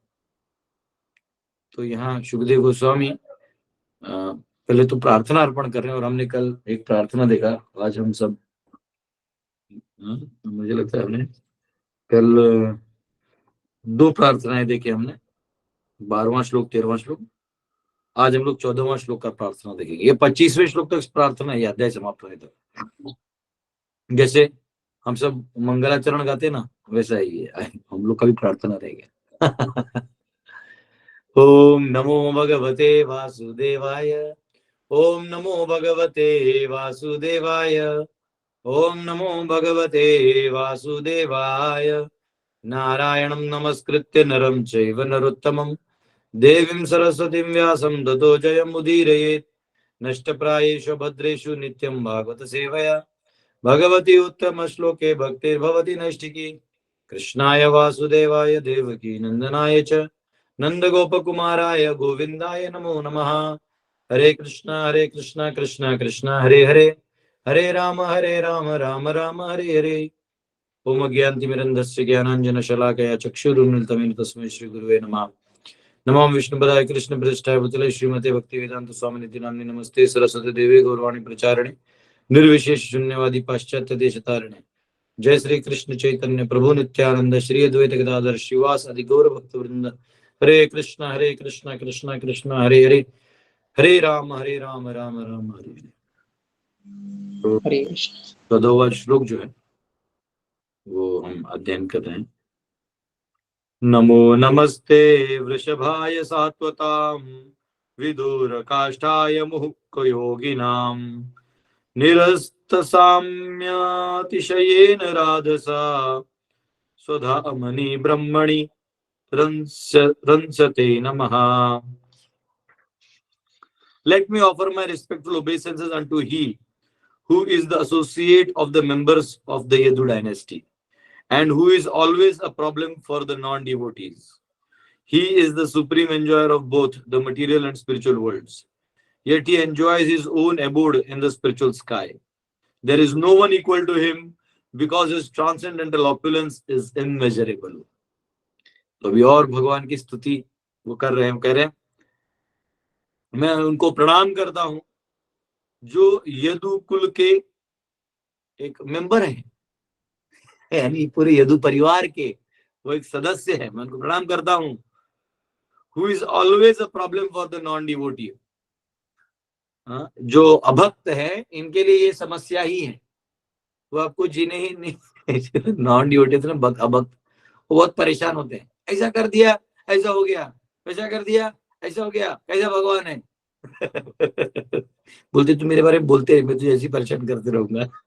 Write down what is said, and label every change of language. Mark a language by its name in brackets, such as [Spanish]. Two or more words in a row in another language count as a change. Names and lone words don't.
[Hindi] तो यहाँ सुखदेव गोस्वामी पहले तो प्रार्थना अर्पण कर रहे हैं, और हमने कल एक प्रार्थना देखा, आज हम सब मुझे लगता है हमने कल 2 प्रार्थनाएं देखी हमने, 12वां श्लोक 13वां श्लोक। आज हम लोग 14वां श्लोक का प्रार्थना देखेंगे। ये 25वें श्लोक तक प्रार्थना है, अध्याय समाप्त होने तक। जैसे हम सब मंगलाचरण गाते ना, वैसा ही है हम लोग का भी प्रार्थना रहेगा। [Sanskrit] ओम नमो भगवते वासुदेवाय, ओम नमो भगवते वासुदेवाय, ओम नमो भगवते वासुदेवाय। नारायणं नमस्कृत्य नरं चैव नरोत्तमं देवीं सरस्वतीं व्यासं ततो जयमुदीरयेत्। नष्टप्रायेषु भद्रेषु नित्यं भागवत सेवया भगवती उत्तम श्लोके भक्तिर्भवति नैष्ठिकी। कृष्णाय वासुदेवाय देवकी नंदनाय च नंदगोपकुमाराय गोविंदाय नमो नमः। हरे कृष्णा कृष्णा कृष्णा हरे हरे, हरे राम राम राम हरे हरे। ओम अज्ञानतिमिरन्धस्य ज्ञानाञ्जनशलाकया चक्षुरुन्मिलितं तस्मै श्रीगुरुवे नमः। नमो विष्णुपदाय कृष्णप्रेष्ठाय भूतले श्रीमते भक्तिवेदांत स्वामिनिति नाम्ने नमस्ते सरस्वती देवी गौरवाणी प्रचारिणे निर्विशेष शून्यवादी पाश्चात्य देशतारिणे। जय श्री कृष्ण चैतन्य प्रभु नित्यानंद श्री अद्वैत गदाधर शिवास आदि गौर भक्त वृंद। हरे कृष्णा कृष्णा कृष्णा हरे हरे, हरे राम राम राम हरे हरे। हरे कृष्ण। [Hindi] 14वां श्लोक जो है वो हम अध्ययन कर रहे हैं। [Sanskrit] नमो नमस्ते वृषभाय सात्वतां विदुर काष्ठाय मुहुक्खयोगिनां निरस्तसाम्यातिशयेन राधसा स्वधामनि ब्रह्मणि रंसते नमः. [English] Let me offer my respectful obeisances unto he who is the associate of the members of the Yadu dynasty and who is always a problem for the non-devotees. He is the supreme enjoyer of both the material and spiritual worlds. Yet he enjoys his own abode in the spiritual sky. There is no one equal to him because his transcendental opulence is immeasurable. [Hindi] तो अभी और भगवान की स्तुति वो कर रहे हैं, कह रहे हैं मैं उनको प्रणाम करता हूं जो यदु कुल के एक मेंबर हैं, यानी पूरे यदु परिवार के वो एक सदस्य है, मैं उनको प्रणाम करता हूं. [English] Who is always a problem for the non-devotee. [Hindi] जो अभक्त है इनके लिए ये समस्या ही है, वो आपको जीने ही नहीं. [English] non devotee [Hindi] तो ना अभक्त, वो बहुत परेशान होते हैं. ऐसा कर दिया ऐसा हो गया, वैसा कर दिया ऐसा हो गया, कैसा भगवान है. बोलते तू मेरे बारे में बोलते मैं तुझे ऐसी परेशान करते रहूंगा.